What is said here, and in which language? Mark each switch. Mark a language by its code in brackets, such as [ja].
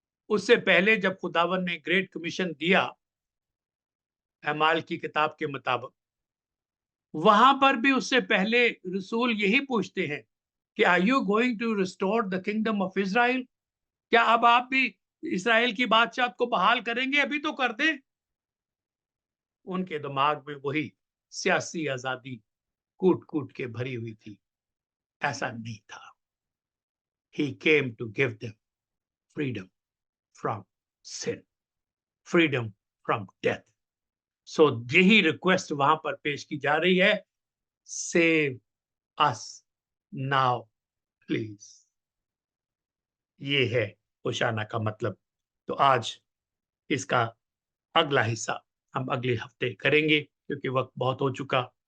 [hi] उससे पहले जब खुदावन ने ग्रेट कमीशन दिया, अमाल की किताब के मुताबिक, वहां पर भी उससे पहले रसूल यही पूछते हैं कि [en] Are you going to restore the kingdom of Israel? [hi] क्या अब आप भी इसराइल की बादशाह को बहाल करेंगे? अभी तो कर दे। उनके दिमाग में वही सियासी आजादी कूट कूट के भरी हुई थी। ऐसा नहीं था। [en] He came to give them freedom from sin, freedom from death. [hi] So यही रिक्वेस्ट वहां पर पेश की जा रही है, [en] Save us now please. [hi] ये है होशाना का मतलब। तो आज इसका अगला हिस्सा हम अगले हफ्ते करेंगे, क्योंकि वक्त बहुत हो चुका।